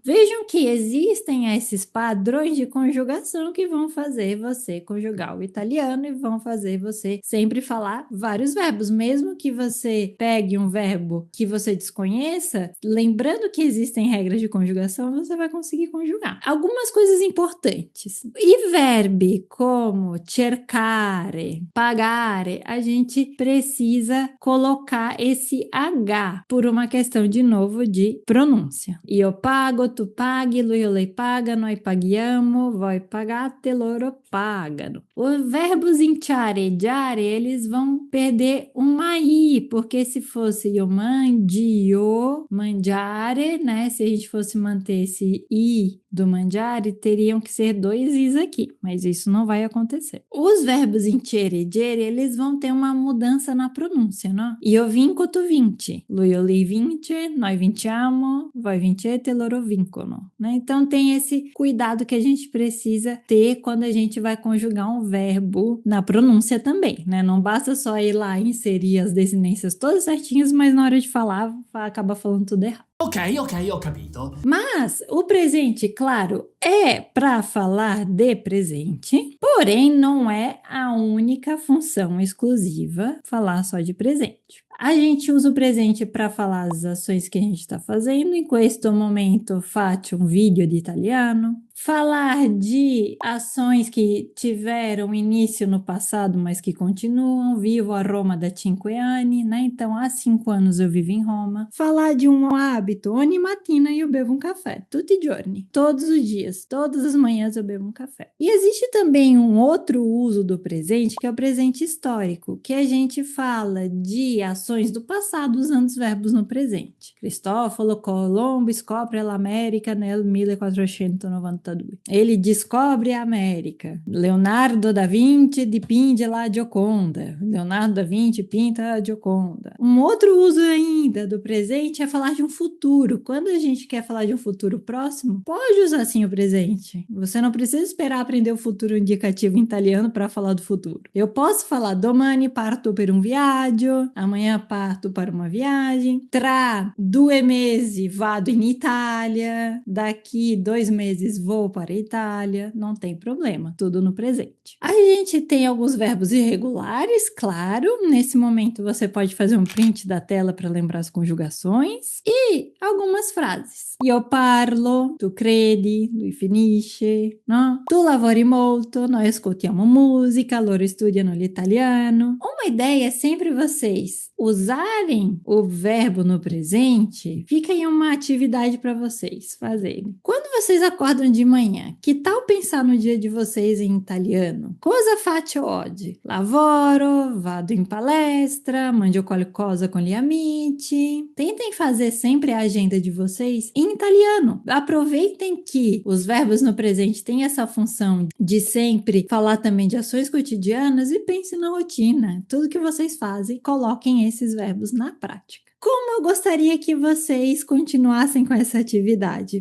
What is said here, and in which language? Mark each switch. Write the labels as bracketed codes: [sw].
[pt] Vejam que existem esses padrões de conjugação que vão fazer você conjugar o italiano e vão fazer você sempre falar vários verbos, mesmo que você pegue um verbo que você desconheça, lembrando que existem regras de conjugação, você vai conseguir conjugar. Algumas coisas importantes. E verbi como cercare, pagare, a gente precisa colocar esse H por uma questão, de novo, de pronúncia. [it] Io pago, tu paghi, lui o lei paga, noi paghiamo, voi pagate, loro pagano. [pt] Os verbos inciare e giare, eles vão perder uma I, porque se fosse io mandio, mangiare, né? Se a gente fosse manter esse I do mangiare, teriam que ser dois Is aqui, mas isso não vai acontecer. Os verbos incere e gere, eles vão ter uma mudança na pronúncia, né? [it] Io vinco, tu vinci, lui o lei vince, noi vinciamo, voi vincete, loro vincono, né? [pt] Então tem esse cuidado que a gente precisa ter quando a gente vai conjugar um verbo na pronúncia também, né? Não basta só ir lá e inserir as desinências todas certinhas, mas na hora de falar, acaba falando tudo errado. [it] Ok, ho capito. [pt] Mas o presente, claro, é para falar de presente, porém não é a única função exclusiva falar só de presente. A gente usa o presente para falar as ações que a gente está fazendo. [it] In questo momento faccio un video di italiano. [pt] Falar de ações que tiveram início no passado, mas que continuam. [it] Vivo a Roma da 5 anni, [pt] né? Então, há 5 anos eu vivo em Roma. Falar de um hábito. [it] Ogni mattina io bevo um café. Tutti i giorni. [pt] Todos os dias. Todas as manhãs eu bebo um café. E existe também um outro uso do presente, que é o presente histórico, que a gente fala de ações do passado usando os verbos no presente. [it] Cristoforo Colombo scopre l'America nel 1492. [pt] Ele descobre a América. [it] Leonardo da Vinci dipinge la Gioconda. [pt] Leonardo da Vinci pinta a Gioconda. Um outro uso ainda do presente é falar de um futuro. Quando a gente quer falar de um futuro próximo, pode usar sim o presente. Você não precisa esperar aprender o futuro indicativo em italiano para falar do futuro. Eu posso falar [it] domani parto per un viaggio, [pt] amanhã parto para uma viagem, [it] tra 2 mesi vado in Itália, [pt] daqui 2 meses vou para a Itália, não tem problema, tudo no presente. A gente tem alguns verbos irregulares, claro, nesse momento você pode fazer um print da tela para lembrar as conjugações, e algumas frases. [it] Io parlo, tu credi, lui finisce, no? Tu lavori molto, noi ascoltiamo musica, loro studiano l'italiano. [pt] Uma ideia é sempre vocês usarem o verbo no presente, fica aí uma atividade para vocês fazerem. Quando vocês acordam de manhã, que tal pensar no dia de vocês em italiano? [it] Cosa faccio oggi? Lavoro, vado in palestra, mangio qualcosa con gli amici. [pt] Tentem fazer sempre a agenda de vocês em italiano. Aproveitem que os verbos no presente têm essa função de sempre falar também de ações cotidianas e pensem na rotina. Tudo que vocês fazem, coloquem esses verbos na prática. Como eu gostaria que vocês continuassem com essa atividade?